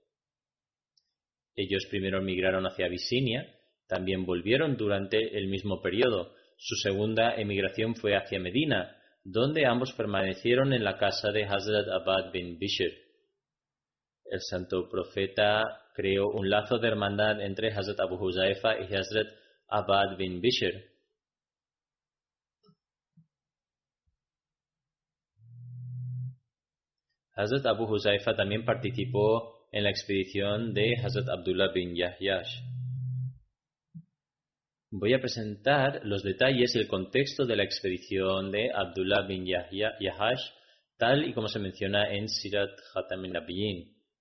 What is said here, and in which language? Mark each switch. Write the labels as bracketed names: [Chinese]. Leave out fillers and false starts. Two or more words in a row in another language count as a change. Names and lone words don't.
[Spanish] Ellos primero emigraron hacia Abisinia, también volvieron durante el mismo periodo. Su segunda emigración fue hacia Medina, donde ambos permanecieron en la casa de Hazrat Abad bin Bishr. El santo profeta creó un lazo de hermandad entre Hazrat Abu Huzaifa y Hazrat Abad bin Bishr. Hazrat Abu Huzaifa también participó en la expedición de Hazrat Abdullah bin Yahyash. Voy a presentar los detalles y el contexto de la expedición de Abdullah bin Yahyash, tal y como se menciona en Sirat Khatam al-Nabiyyin.